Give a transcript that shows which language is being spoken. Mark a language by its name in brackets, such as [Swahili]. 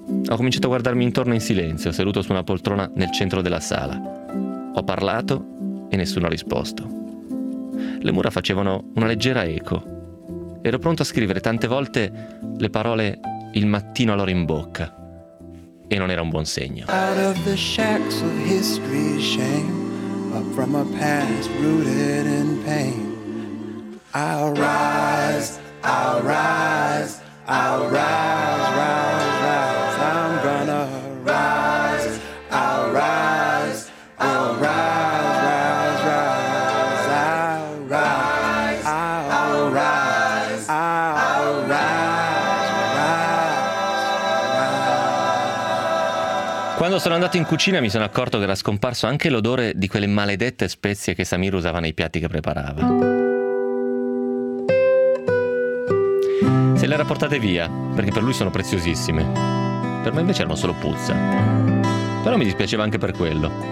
[Italian] Ho cominciato a guardarmi intorno in silenzio, seduto su una poltrona nel centro della sala. Ho parlato e nessuno ha risposto. Le mura facevano una leggera eco. Ero pronto a scrivere tante volte le parole «il mattino allora in bocca». E non era un buon segno. [English] Out of the shacks of history's shame, up from a past rooted in pain, I'll rise, I'll rise, I'll rise, rise, rise, I'm gonna rise, I'll rise, I'll rise, rise, rise, I'll rise, I'll rise, I'll rise, rise. [Italian] Quando sono andato in cucina mi sono accorto che era scomparso anche l'odore di quelle maledette spezie che Samir usava nei piatti che preparava. Le rapportate via, perché per lui sono preziosissime. Per me invece erano solo puzza. Però mi dispiaceva anche per quello.